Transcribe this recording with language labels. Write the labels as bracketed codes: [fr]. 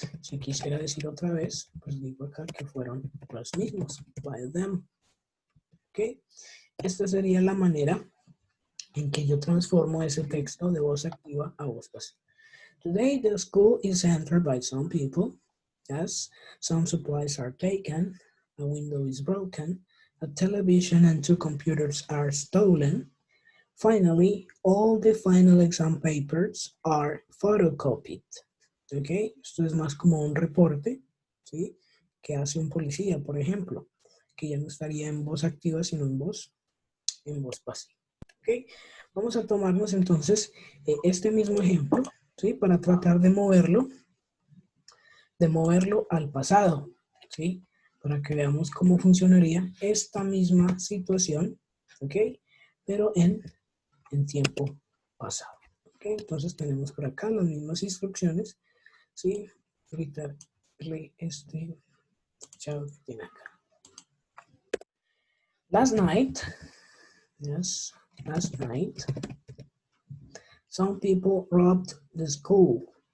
[es] Si quisiera decir otra vez, pues digo acá que fueron los mismos. [en] By them. [es] ¿Ok? Esta sería la manera en que yo transformo ese texto de voz activa a voz pasiva. [en] Today the school is entered by some people. Yes, some supplies are taken. A window is broken. A television and 2 computers are stolen. Finally, all the final exam papers are photocopied. [es] ¿Ok? Esto es más como un reporte, ¿sí? Que hace un policía, por ejemplo, que ya no estaría en voz activa, sino en voz pasiva. ¿Ok? Vamos a tomarnos entonces este mismo ejemplo, ¿sí? Para tratar de moverlo al pasado, ¿sí? Para que veamos cómo funcionaría esta misma situación, ¿ok? Pero en tiempo pasado. ¿Ok? Entonces tenemos por acá las mismas instrucciones, ¿sí? Ahorita este chavo que tiene acá. [en] Last night, yes, last night, some people robbed the school.